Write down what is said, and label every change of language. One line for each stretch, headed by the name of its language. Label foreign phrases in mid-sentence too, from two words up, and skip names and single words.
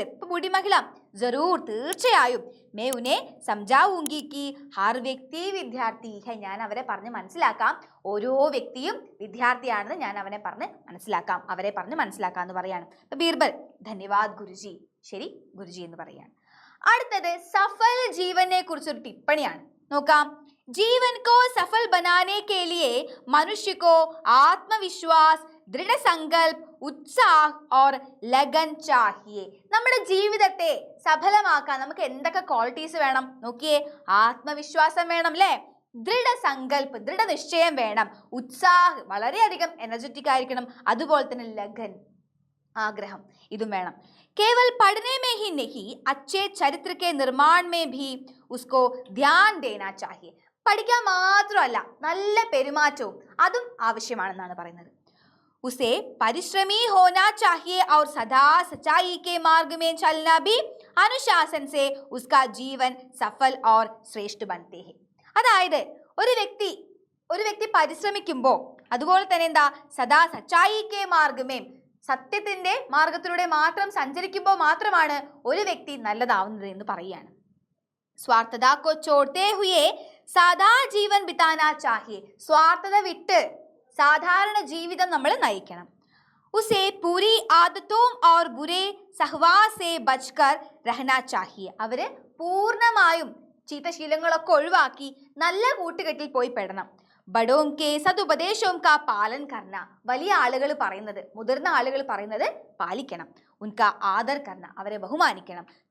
Malayalam: ഇപ്പൊ
Hindi: बूढ़ी महिला, ज़रूर,
Malayalam: തീർച്ചയായും,
Hindi: मैं उन्हें समझाऊँगी कि हर व्यक्ति विद्यार्थी है,
Malayalam: ഞാൻ അവരെ പറഞ്ഞ് മനസ്സിലാക്കാം, ഓരോ വ്യക്തിയും വിദ്യാർത്ഥിയാണെന്ന് ഞാൻ അവരെ പറഞ്ഞ് മനസ്സിലാക്കാം എന്ന് പറയാണ്. ബീർബൽ,
Hindi: धन्यवाद गुरुजी,
Malayalam: ശരി ഗുരുജി എന്ന് പറയാണ്. അടുത്തത് സഫൽ ജീവനെ കുറിച്ചൊരു ടിപ്പണിയാണ്. നോക്കാം.
Hindi: जीवन को सफल बनाने के लिए मनुष्य को आत्मविश्वास, दृढ़ संकल्प, उत्साह और लगन चाहिए.
Malayalam: നമ്മുടെ ജീവിതത്തെ സഫലമാക്കാൻ നമുക്ക് എന്തൊക്കെ ക്വാളിറ്റീസ് വേണം? നോക്കിയേ, ആത്മവിശ്വാസം വേണം അല്ലേ, ദൃഢസങ്കല്പ്, ദൃഢനിശ്ചയം വേണം, ഉത്സാഹ്, വളരെയധികം എനർജറ്റിക് ആയിരിക്കണം, അതുപോലെ തന്നെ ലഗൻ, ആഗ്രഹം, ഇതും വേണം.
Hindi: केवल पढ़ने में ही नहीं, अच्छे चरित्र के निर्माण में भी उसको ध्यान देना चाहिए.
Malayalam: പഠിക്കാൻ മാത്രമല്ല നല്ല പെരുമാറ്റവും അതും ആവശ്യമാണെന്നാണ് പറയുന്നത്.
Hindi: उसे परिश्रमी होना चाहिए और सदा सच्चाई के मार्ग में चलना भी अनुशासन से उसका जीवन सफल और श्रेष्ठ बनते हैं.
Malayalam: അതായത് ഒരു വ്യക്തി പരിശ്രമിക്കുമ്പോൾ, അതുപോലെ തന്നെ എന്താ,
Hindi: सदा सच्चाई के मार्ग में,
Malayalam: സത്യത്തിന്റെ മാർഗത്തിലൂടെ മാത്രം സഞ്ചരിക്കുമ്പോൾ മാത്രമാണ് ഒരു വ്യക്തി നല്ലതാവുന്നത് എന്ന് പറയുകയാണ്.
Hindi: स्वार्थता को छोड़ते हुए सादा जीवन बिताना चाहिए,
Malayalam: സ്വാർത്ഥത വിട്ട് സാധാരണ ജീവിതം നമ്മൾ നയിക്കണം.
Hindi: उसे पूरी आदतों और बुरे सहवास से बचकर रहना चाहिए.
Malayalam: അവര് പൂർണ്ണമായും ചീത്തശീലങ്ങളൊക്കെ ഒഴിവാക്കി നല്ല കൂട്ടുകെട്ടിൽ പോയി പെടണം.
Hindi: बड़ों के सदुपदेशों का पालन करना.
Malayalam: വലിയ ആളുകൾ പറയുന്നത്, മുതിർന്ന ആളുകൾ പറയുന്നത് പാലിക്കണം.
Hindi: उनका आदर करना,
Malayalam: അവരെ ബഹുമാനിക്കണം.